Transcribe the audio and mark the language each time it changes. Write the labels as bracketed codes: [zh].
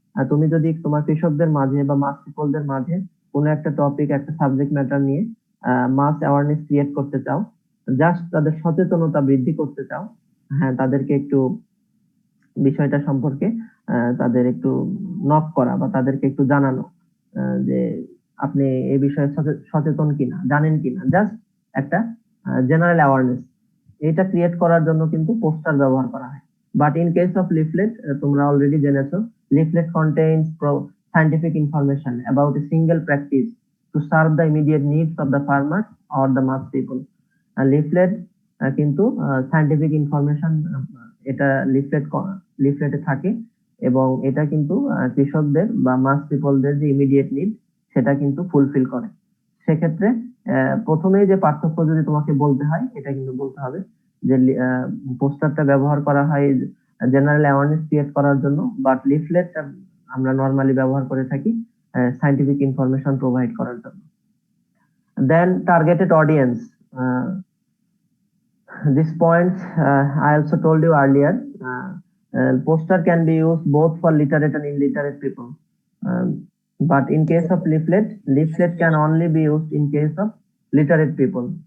[bn] তুমি যদি তোমার কৃষকদের মাঝে বা মাস পিপলদের মাঝে কোনো একটা টপিক একটা সাবজেক্ট ম্যাটার নিয়ে মাস অ্যাওয়ারনেস ক্রিয়েট করতে চাও, জাস্ট তাদের সচেতনতা বৃদ্ধি করতে চাও, হ্যাঁ তাদেরকে একটু বিষয়টা সম্পর্কে তাদের একটু নক করা বা তাদেরকে একটু জানানো যে আপনি এই বিষয়ে সচেতন কিনা, জানেন কিনা, জাস্ট একটা জেনারেল অ্যাওয়ারনেস, এটা ক্রিয়েট করার জন্য কিন্তু পোস্টার ব্যবহার করা হয়। [en] but in case of leaflet [bn] তোমরা already জেনেছো [en] leaflet contains scientific information about a single practice to serve the immediate needs of the farmers or the mass people. [bn] Leaflet কিন্তু scientific information এটা লিফলেটে থাকে এবং এটা কিন্তু কৃষকদের বা মাস পিপলদের যে ইমিডিয়েট নিড সেটা কিন্তু ফুলফিল করে। সেক্ষেত্রে প্রথমেই যে পার্থক্য যদি তোমাকে বলতে হয় এটা কিন্তু বলতে হবে যে পোস্টারটা ব্যবহার করা হয় জেনারেল অ্যাওয়ারনেস ক্রিয়েট করার জন্য, বাট লিফলেট আমরা নরমালি ব্যবহার করে থাকি সায়েন্টিফিক ইনফরমেশন প্রোভাইড করার জন্য। [en] Then targeted audience, this points I also told you earlier. Poster can be used both for literate and illiterate people, but in case of leaflet can only be used in case of literate people.